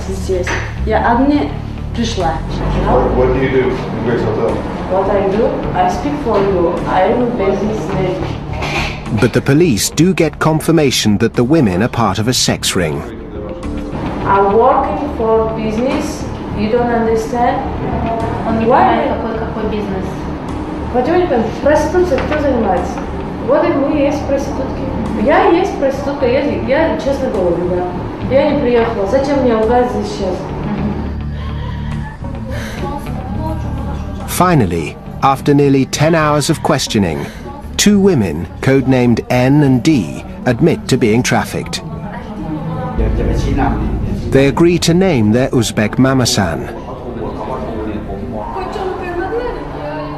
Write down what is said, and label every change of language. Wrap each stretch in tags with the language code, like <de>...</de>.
<ru>Здесь. Я одна пришла.</ru> <en>What do you do in Grace Hotel? What I do, I speak for you. I am a business lady. But the police do get confirmation that the women are part of a sex ring. I'm working for business. You don't understand?</en> <ru>Он не понимает, какой бизнес. Почему проституция кто занимается? Вот и мы есть проститутки. Я есть проститутка, я честно говорю, да. Я не приехала. Зачем мне лгать здесь сейчас?</ru> <en>Finally, after nearly 10 hours of questioning, 2 women, codenamed N and D, admit to being trafficked. They agree to name their Uzbek mamasan.</en>